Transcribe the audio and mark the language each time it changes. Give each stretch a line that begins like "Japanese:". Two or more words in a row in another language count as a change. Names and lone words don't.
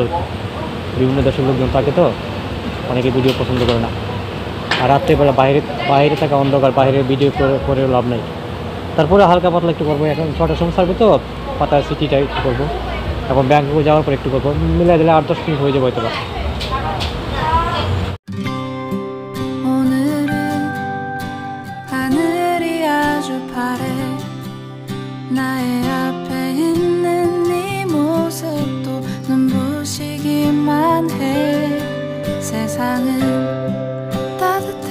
Bangla: বিভিন্ন দেশের লোকজন থাকে, তো অনেকে ভিডিও পছন্দ করে না। আর রাত্রেবেলা বাইরে থাকা অন্ধকার, বাইরে ভিডিও করে লাভ নেই। তারপরে হালকা পাতলা একটু করবো। এখন 6টার সময় ছাড়বে, তো পাতায়া সিটিটা একটু করবো। এখন ব্যাংককে যাওয়ার পর একটু করবো, মিলাই দিলে 8-10 মিনিট হয়ে যাবে হয়তো বা।
Korean: 나의 앞에 있는 네 모습도 눈부시기만 해. 세상은 따뜻해.